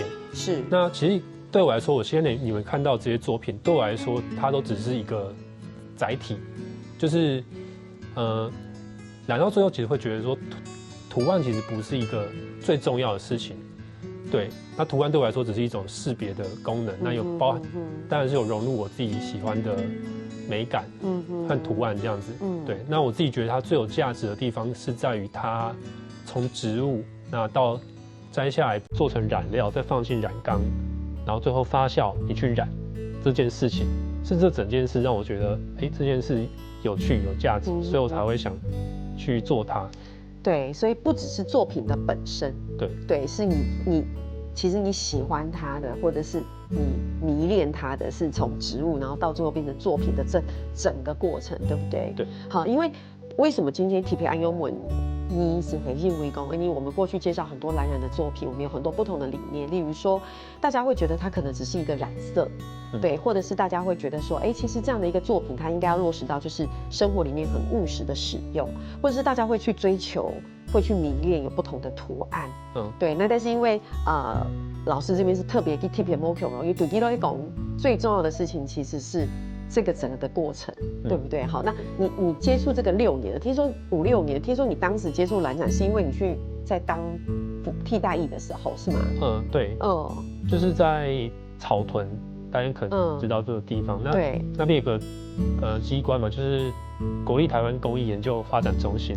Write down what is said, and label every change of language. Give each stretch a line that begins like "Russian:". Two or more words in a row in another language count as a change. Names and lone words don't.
Chinese: 是，那其實對我來說，我現在你們看到這些作品，對我來說，它都只是一個載體，就是染到最後，其實會覺得說，圖案其實不是一個最重要的事情。對，那圖案對我來說只是一種識別的功能，那有包含，當然是有融入我自己喜歡的美感和圖案這樣子。對，那我自己覺得它最有價值的地方是在於它從植物那到摘下來做成染料，再放進染缸，然後最後發酵，你去染這件事情，是這整件事讓我覺得，這件事有趣有價值，所以我才會想去做它。對，所以不只是作品的本身，對，是你其實你喜歡它的，或者是你迷戀它的，是從植物然後到最後變成作品的這整個過程，對不對？對。好，因為什麼今天特別安永文你是很認為講，因為我們過去介紹很多藍染的作品，我們有很多不同的理念，例如說大家會覺得它可能只是一個染色。對，或者是大家會覺得說，其實這樣的一個作品，它應該要落實到就是生活裡面很務實的使用，或者是大家會去追求，會去迷戀有不同的圖案。對，那但是因為老師這邊是特別去特別 mokyo，因為對你來講最重要的事情其實是这个整个的过程，对不对？好，那你接触这个6年了，听说5、6年，听说你当时接触蓝染是因为你去在当替代役的时候是吗？对，就是在草屯，大家可能知道这个地方，那边有个机关嘛，就是国立台湾工艺研究发展中心。